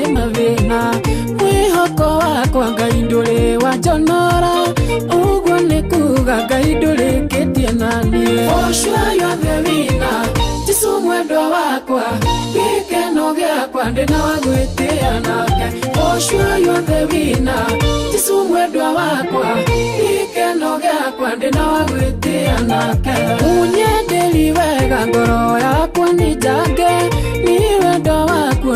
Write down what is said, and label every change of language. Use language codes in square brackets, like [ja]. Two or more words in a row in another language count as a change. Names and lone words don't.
[ki] mathĩna mwĩhoko wakwa Ngai ndũrĩ wanjonora ũguo nĩ kuga Ngai ndũrĩkĩtie na niĩ [en] For sure you're the winner [ki] Jesũ mwendwa wakwa gĩkeno gĩakwa ndĩna wa gwĩtĩĩa nake [en] For sure you're the winner [ki] Jesũ mwendwa wakwa gĩkeno gĩakwa ndĩna wa gwĩtĩĩa nake ũnyenderi wega ngoro yakwa nĩ njange nĩ wendo waku